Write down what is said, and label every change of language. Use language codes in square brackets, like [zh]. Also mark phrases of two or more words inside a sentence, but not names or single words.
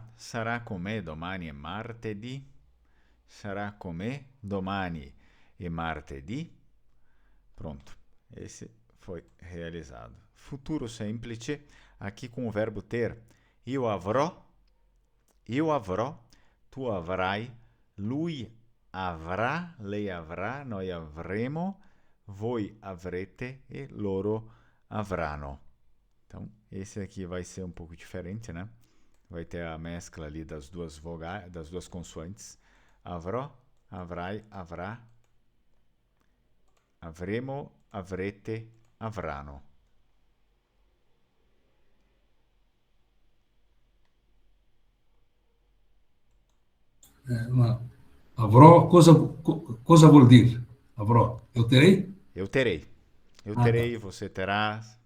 [it] Sarà con me domani e martedì. Sarà con me domani e martedì. [pt] Pronto. Esse foi realizado. [it] Futuro semplice, [pt] aqui com o verbo ter. [it] Io avrò, tu avrai, lui avrà, lei avrà, noi avremo, voi avrete e loro avranno. [pt] Então, esse aqui vai ser um pouco diferente, né? Vai ter a mescla ali das duas vogais, das duas consoantes. [it] Avrò, avrai, avrà, avremo, avrete, avranno. Avrò, cosa vuol dire? Avrò, [pt] eu terei? Eu terei. Eu Ah, terei, tá. você terá.